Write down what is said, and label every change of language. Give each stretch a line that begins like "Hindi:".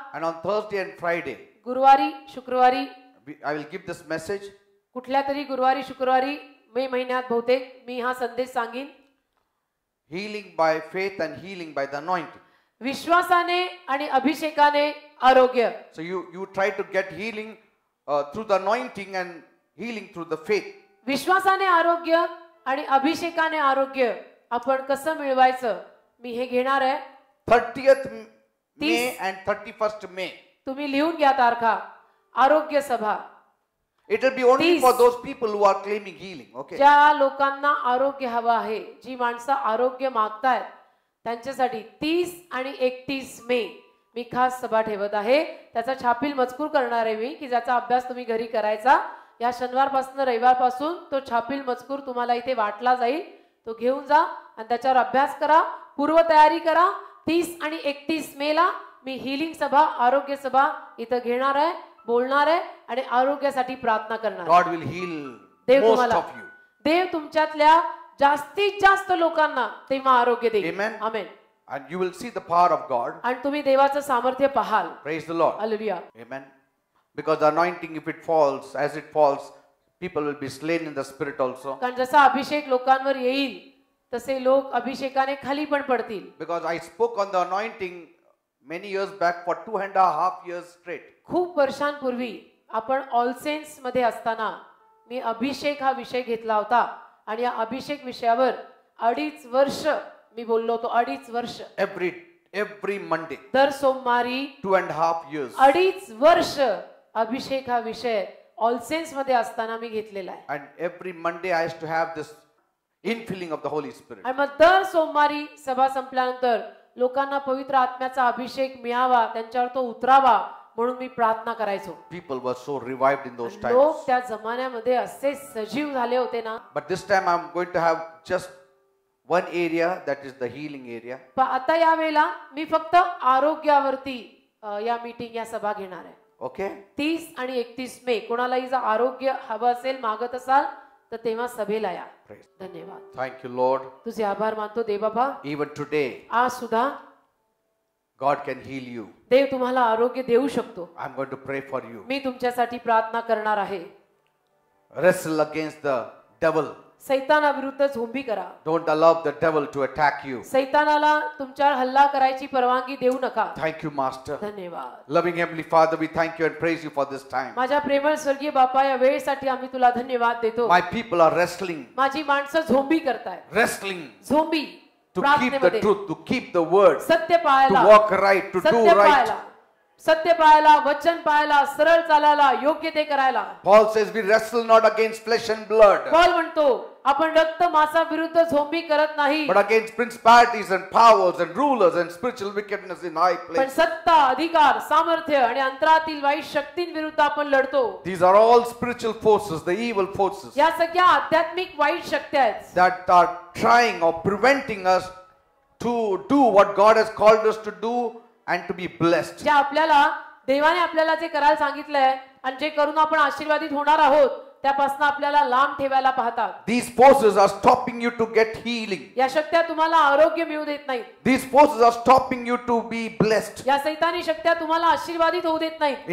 English: And on Thursday and Friday,
Marathi: गुरुवारी शुक्रवारी
English: I will give this message.
Marathi: कुठल्या तरी गुरुवारी शुक्रवारी मे महिन्यात बहुतेक मी हा संदेश सांगीन.
English: Healing by faith and healing by the anointing.
Marathi: विश्वासाने आणि अभिषेकाने आरोग्य.
English: So you try to get healing through the anointing and healing through the faith.
Marathi: विश्वासाने आरोग्य आणि अभिषेकाने आरोग्य आपण कसं मिळवायचं मी हे घेणार आहे.
English: 30th May and 31st May.
Marathi: तुम्ही लिहून घ्या तारखा. आरोग्य सभा.
English: It will be only for those people who are claiming healing. Okay.
Marathi: ज्या लोकांना आरोग्य हवं आहे, जी माणसं आरोग्य मागतायत त्यांच्यासाठी 30 आणि 31 मे मी खास सभा ठेवत आहे. त्याचा छापील मजकूर करणार आहे मी की ज्याचा अभ्यास तुम्ही घरी करायचा. या शनिवारपासून रविवारपासून तो छापील मजकूर तुम्हाला इथे वाटला जाईल. तो घेऊन जा आणि त्याच्यावर अभ्यास करा, पूर्वतयारी करा. 30 आणि 31 मेला मी हिलिंग सभा, आरोग्य सभा इथं घेणार आहे, बोलणार आहे आणि आरोग्यासाठी प्रार्थना करणार.
English: God will heal
Marathi: Dev
English: most
Marathi: तुम्हाला,
English: of you.
Marathi: देव तुमच्यातल्या जास्तीत जास्त लोकांना तेव्हा आरोग्य देईल.
English: Amen.
Marathi: Amen.
English: And you will see the power of God.
Marathi: आणि तुम्ही देवाचं सामर्थ्य पाहाल.
English: Praise the Lord.
Marathi: Hallelujah.
English: Amen. Because the anointing, if it falls, as it falls, people will be slain in the spirit also.
Marathi: कारण जसा अभिषेक लोकांवर येईल तसे लोक अभिषेकाने खाली पण पडतील.
English: Because I spoke on the anointing many years back for 2.5 years straight.
Marathi: खूप वर्षांपूर्वी आपण ऑल सेन्स मध्ये असताना मी अभिषेक हा विषय घेतला होता आणि या अभिषेक विषयावर 2.5 वर्ष मी बोललो होतो. 2.5 वर्ष.
English: Every Monday.
Marathi: दर सोमवारी
English: 2.5 years.
Marathi: 2.5 वर्ष अभिषेक हा विषय ऑल सेन्स मध्ये असताना मी घेतलेला आहे.
English: And every Monday I used to have this infilling of the Holy Spirit.
Marathi: आणि मग दर सोमवारी सभा संपल्यानंतर लोकांना पवित्र आत्म्याचा अभिषेक मिळावा, त्यांच्यावर तो उतरावा म्हणून मी प्रार्थना करायचो.
English: People were so revived in those times.
Marathi: लोक त्या जमान्यामध्ये असे सजीव झाले होते ना.
English: But this time I'm going to have just one area, that is the healing area.
Marathi: पण आता या वेळेला मी फक्त आरोग्यावरती या मीटिंग, या सभा घेणार आहे.
English: Okay?
Marathi: 30 आणि 31 मे कोणालाही जर आरोग्य हवं असेल, मागत असाल तर तेव्हा सभेला या. धन्यवाद.
English: Thank you, Lord.
Marathi: तुझे आभार मानतो देव बाबा.
English: Even today,
Marathi: आज सुद्धा
English: God can heal you.
Marathi: देव तुम्हाला आरोग्य देऊ शकतो.
English: I'm going to pray for you.
Marathi: मी तुमच्यासाठी प्रार्थना करणार आहे.
English: Wrestle against the devil.
Marathi: सैतानाविरुद्ध zombie करा.
English: Don't allow the devil to attack you.
Marathi: सैतानाला तुमच्यावर हल्ला करायची परवानगी देऊ नका.
English: Thank you, Master.
Marathi: धन्यवाद.
English: Loving Heavenly Father, we thank you and praise you for this time.
Marathi: माझ्या प्रेमळ स्वर्गीय बापा, या वेळेसाठी आम्ही तुला धन्यवाद देतो.
English: My people are wrestling.
Marathi: माझी माणसं झोंबी करतायत.
English: Wrestling.
Marathi: Zombie.
English: To keep the truth, to keep the word,
Marathi: सत्य
English: to
Marathi: पाळायला,
English: walk right, to do
Marathi: सत्य
English: right.
Marathi: पाळायला, सत्य पाळायला, वचन पाळायला, सरळ चालायला, योग्य ते करायला.
English: Paul says we wrestle not against flesh and blood,
Marathi: Paul म्हणतो आपण रक्त मांसा विरुद्ध झोंबी करत नाही,
English: but against principalities and powers and rulers and spiritual wickedness in high
Marathi: पण
English: places.
Marathi: सत्ता, अधिकार, सामर्थ्य आणि अंतरातील वाईट शक्तींविरुद्ध आपण लढतो.
English: These are all spiritual forces, the evil forces
Marathi: या सगळ्या आध्यात्मिक वाईट शक्ती आहेत
English: that are trying or preventing us to do what God has called us to do and to be blessed.
Marathi: ज्या आपल्याला देवाने आपल्याला जे करायला सांगितलंय आणि जे करून आपण आशीर्वादित होणार आहोत त्यापासून आपल्याला लांब ठेवायला पाहतात.
English: These forces are stopping you to get healing.
Marathi: या शक्त्या तुम्हाला आरोग्य मिळू देत नाहीत.
English: These forces are stopping you to be blessed
Marathi: या सैतानी शक्त्या तुम्हाला आशीर्वादित होऊ देत नाहीत